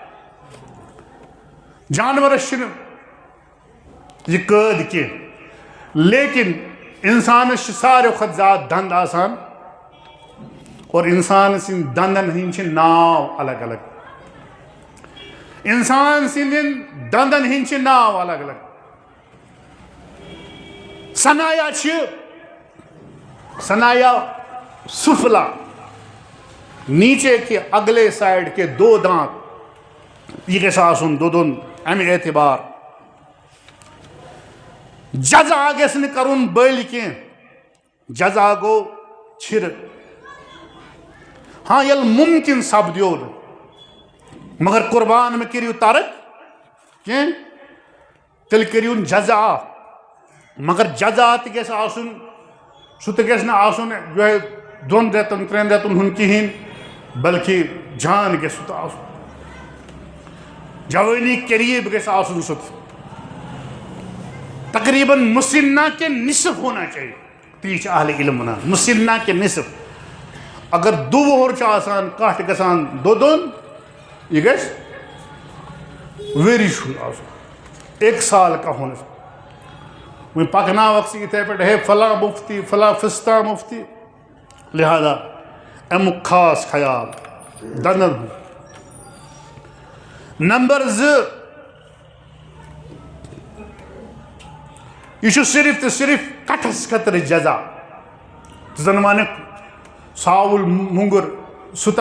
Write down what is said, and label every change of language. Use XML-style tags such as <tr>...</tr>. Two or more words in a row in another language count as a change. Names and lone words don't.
<ks>جانورس چھِنہٕ یہِ قٲد کینٛہہ لیکن انسانس چھِ ساروٕے کھۄتہٕ زیادٕ دند آسان اور انسان سٕنٛدۍ دندن ہٕنٛدۍ چھِ ناو الگ الگ انسان سٕنٛدٮ۪ن دندن ہٕنٛدۍ چھِ ناو الگ الگ ثنایا چھِ ثنایا سفلا</ks> <ur>نیچے کے اگلے سائڈ کے 2 دانت</ur> <ks>یہ گژھِ آسُن دودن امہِ اعتبار جزا گژھِ نہٕ کرُن بٔلۍ کینٛہہ جزا گوٚو چھِرٕ ہاں ییٚلہِ مُمکِن سپدیو نہٕ مگر قربان مہ کٔرِو ترک کینٛہہ تیٚلہِ کٔرِوُن جزا مگر جزا تہِ گژھِ آسُن سُہ تہِ گژھِ نہٕ آسُن یِہوٚے 2 رٮ۪تن 3 رٮ۪تن ہُنٛد کِہیٖنۍ بلکہِ جان گژھِ سُہ تہِ آسُن جوٲنی قریب گژھِ آسُن سُہ تہِ تقریباً</ks> <ur>مسنہ کے نصف ہونا چاہیے</ur> <ks>تی چھِ اہل علم ونان</ks> <ur>مسنہ کے نصف</ur> <ks>اگر 2 وُہُر چھُ آسان کانٛہہ چھُ گژھان دودن یہ گژھِ ؤری چھُنہٕ آسُن</ks> <ur>1 سال کا ہونا</ur> <ks>وۄنۍ پکناوکھ ژٕ یِتھے پٲٹھۍ ہے فلاں مفتی فلاں فستہ مفتی لہذا امیُک خاص خیال دندن ہُنٛد نمبر 2 یہ چھُ صرف تہٕ صرف کٹھس خٲطرٕ جزا ژٕ زن ونکھ ژھاوُل مونٛگر سُہ تہِ</ks>